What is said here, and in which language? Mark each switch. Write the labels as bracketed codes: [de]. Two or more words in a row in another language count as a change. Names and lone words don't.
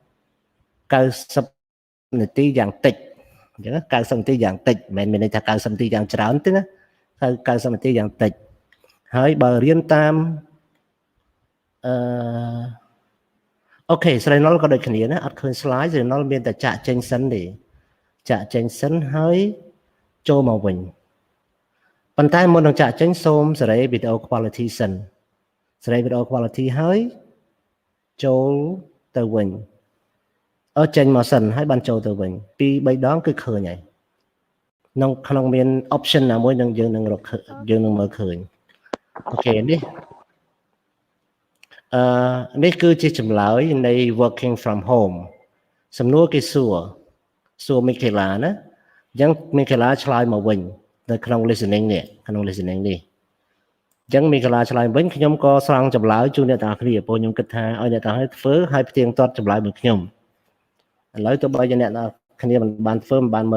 [km] 90 នាទីយ៉ាងតិចអញ្ចឹង90នាទីយ៉ាងតិចមិនមែនមានន័យថា90នាទីយ៉ាងច្រើនទេណា90នាទីយ៉ាងតិចហើយបើរៀនតាម អូខេស្រីណុលក៏ដូចគ្នាណាអត់ឃើញ slide ស្រីណុលមានតែចាក់ចេញសិនទេចាក់ចេញសិនហើយចូលមកវិញប៉ុន្តែមុននឹងចាក់ចេញសូមសេរី [en] video quality [km] សិនសេរី [en] video quality [km] ហើយចូលទៅវិញចេញមកសិនហើយបានចូលទៅវិញ2 3ដងគឺឃើញហើយក្នុងមាន option ណាមួយនឹងយើងនឹងមើលឃើញអូខេនេះ នេះគឺជាចម្លើយនៃ [en] working from home [km] សំណួរគេសួរមីខេឡាណាអញ្ចឹងមីខេឡាឆ្លើយមកវិញនៅក្នុង listening នេះអញ្ចឹងមីខេឡាឆ្លើយវិញខ្ញុំក៏ស្រង់ចម្លើយជូនអ្នក ទាំងអស់គ្នាព្រោះខ្ញុំគិតថាឲ្យអ្នកទាំងអស់គ្នាធ្វើហើយផ្ទៀងផ្ទាត់ចម្លើយមួយខ្ញុំឥឡូវទោះបីជាអ្នកទាំងអស់គ្នាមិនបានធ្វើមិនបានមើ